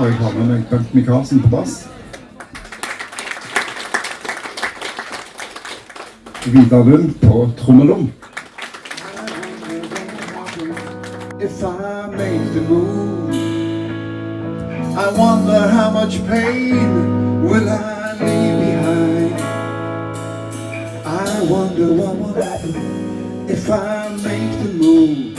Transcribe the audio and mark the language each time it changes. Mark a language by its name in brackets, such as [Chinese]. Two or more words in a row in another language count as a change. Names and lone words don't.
[Norwegian] Jeg har med meg Bent Michaelsen på bass. Vidar på Tremolo. [English] If I make the move, I wonder how much pain will I leave behind. I wonder what will happen if I make the move.